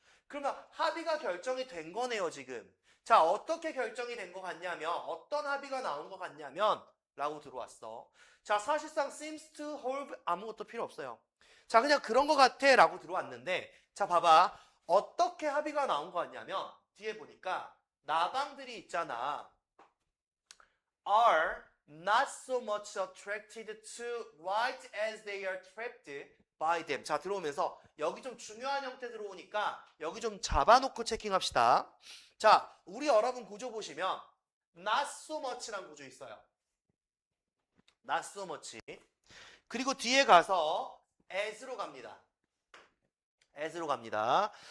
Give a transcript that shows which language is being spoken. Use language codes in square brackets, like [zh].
[ko] 그러면 합의가 결정이 된 거네요, 지금. 자, 어떻게 결정이 된 것 같냐면, 어떤 합의가 나온 것 같냐면, 라고 들어왔어. 자, 사실상 [en] seems to hold [ko] 아무것도 필요 없어요. 자, 그냥 그런 것 같아. 라고 들어왔는데, 자, 봐봐. 어떻게 합의가 나온 거 같냐면 뒤에 보니까 나방들이 있잖아. [en] are not so much attracted to right as they are trapped by them. [ko] 자, 들어오면서 여기 좀 중요한 형태 들어오니까 여기 좀 잡아놓고 체킹합시다. 자, 우리 여러분 구조 보시면 not so much란 구조 있어요. [en] not so much. [ko] 그리고 뒤에 가서 as로 갑니다. as로 갑니다.